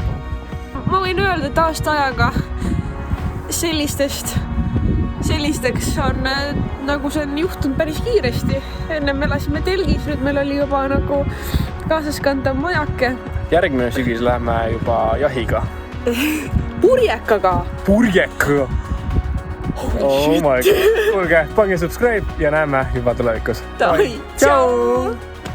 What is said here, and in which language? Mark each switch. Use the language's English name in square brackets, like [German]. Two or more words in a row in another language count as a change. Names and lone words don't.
[Estonian] Ma võin öelda, et aasta ajaga sellisteks on nagu see on juhtunud päris kiiresti. Enne me elasime telgis, nüüd meil oli juba nagu kaasaskantav majake. Järgmine sügis läheme juba jahiga. Purjekaga. Purjekaga. [English] Oh my god. [Estonian] Kuulge, pange subscribe ja näeme juba tulevikus. Ciao!